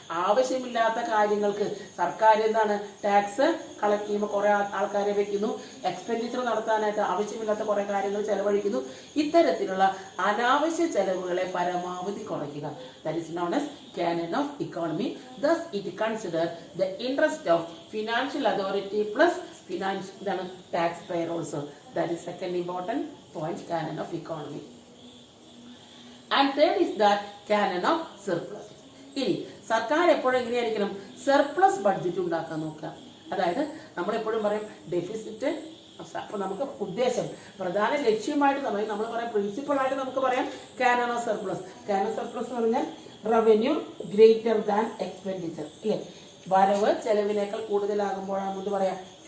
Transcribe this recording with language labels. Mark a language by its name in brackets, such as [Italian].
[Malayalam] ആവശ്യമില്ലാത്ത കാര്യങ്ങൾക്ക് സർക്കാർ എന്താണ് ടാക്സ് കളക്ട് ചെയ്യുമ്പോൾ കുറെ ആൾക്കാരെ വെക്കുന്നു, എക്സ്പെൻഡിച്ചർ നടത്താനായിട്ട് ആവശ്യമില്ലാത്ത കുറെ കാര്യങ്ങൾ ചെലവഴിക്കുന്നു. ഇത്തരത്തിലുള്ള അനാവശ്യ ചെലവുകളെ പരമാവധി കുറയ്ക്കുക. [English] That is known as canon of economy. Thus it consider the interest of financial authority plus taxpayer also. That is second important point, canon of economy. And third is that canon of surplus. [Malayalam] ഇനി സർക്കാർ എപ്പോഴും എങ്ങനെയായിരിക്കണം? Surplus budget ഉണ്ടാക്കാൻ നോക്കുക. അതായത് നമ്മളെപ്പോഴും പറയും deficit. അപ്പോൾ നമുക്ക് ഉദ്ദേശം പ്രധാന ലക്ഷ്യമായിട്ട് നമ്മൾ പറയാം, പ്രിൻസിപ്പളായിട്ട് നമുക്ക് പറയാം Canon of surplus. Canon of surplus എന്ന് പറഞ്ഞാൽ [English] revenue greater than expenditure [Malayalam] അല്ലേ, വരവ് ചെലവിനേക്കാൾ കൂടുതലാകുമ്പോഴാണ് എന്ത് പറയാം?